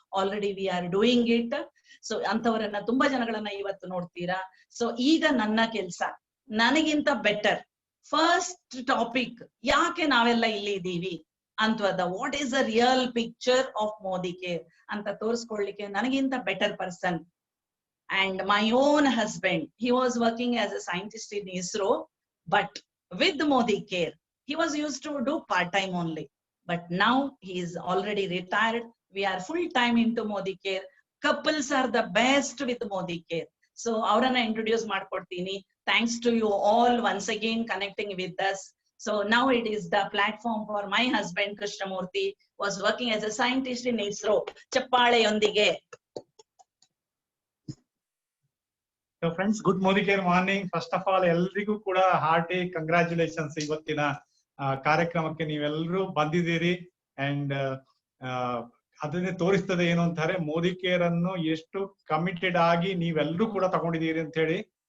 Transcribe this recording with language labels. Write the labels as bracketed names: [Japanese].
[English] Already we are doing it. [Kannada] So ಅಂತವರನ್ನ ತುಂಬಾ ಜನಗಳನ್ನ ಇವತ್ತು ನೋಡ್ತೀರಾ. ಸೊ ಈಗ ನನ್ನ ಕೆಲ್ಸ ನನಗಿಂತ ಬೆಟರ್ ಫಸ್ಟ್ ಟಾಪಿಕ್, ಯಾಕೆ ನಾವೆಲ್ಲ ಇಲ್ಲಿ ಇದ್ದೀವಿ ಅಂತವದ, [English] what is the real picture of Modi care [Kannada] ಅಂತ ತೋರಿಸ್ಕೊಳ್ಳಿಕ್ಕೆ ನನಗಿಂತ better person. [English] And my own husband, he was working as a scientist in ISRO, but with Modi Care he was used to do part-time only, but now he is already retired. We are full-time into Modi Care. Couples are the best with Modi Care. So [Kannada] avrana introduce ಮಾಡ್ಕೊಡ್ತೀನಿ. [English] Thanks to you all once again connecting with us. So now it is the platform for my husband Krishnamurthy, was working as a scientist in ISRO. [Kannada] ಚಪ್ಪಾಳೆಯೊಂದಿಗೆ. [English] So friends, good Modi Care morning. First of all, [Kannada] ಎಲ್ರಿಗೂ ಕೂಡ hearty congratulations. ಇವತ್ತಿನ ಕಾರ್ಯಕ್ರಮಕ್ಕೆ ನೀವೆಲ್ಲರೂ ಬಂದಿದ್ದೀರಿ. And ಅದನ್ನೇ ತೋರಿಸ್ತದೆ ಏನು ಅಂತಾರೆ, ಮೋದಿ ಕೇರ್ ಅನ್ನು ಎಷ್ಟು ಕಮಿಟೆಡ್ ಆಗಿ ನೀವೆಲ್ಲರೂ ಕೂಡ ತಗೊಂಡಿದ್ದೀರಿ ಅಂತ ಹೇಳಿ.